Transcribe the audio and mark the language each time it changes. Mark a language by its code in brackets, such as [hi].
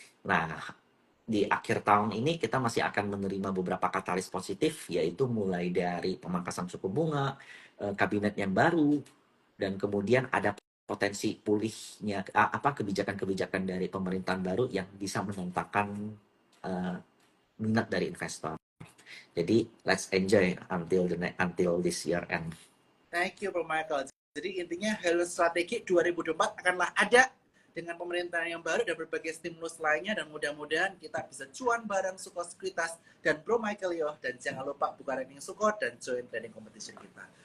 [id] Nah, di akhir tahun ini kita masih akan menerima beberapa katalis positif, yaitu mulai dari pemangkasan suku bunga, kabinet yang baru, dan kemudian ada potensi pulihnya kebijakan-kebijakan dari pemerintahan baru yang bisa menentangkan minat dari investor. [en] Jadi let's enjoy until this year end. Thank you Bro Michael. [id] Jadi intinya Hello Strategi 2024 akanlah ada dengan pemerintahan yang baru dan berbagai stimulus lainnya, dan mudah-mudahan kita bisa cuan bareng Suko Sekuritas dan Bro Michael Yoh, dan jangan lupa buka rekening Suko dan join trading competition kita.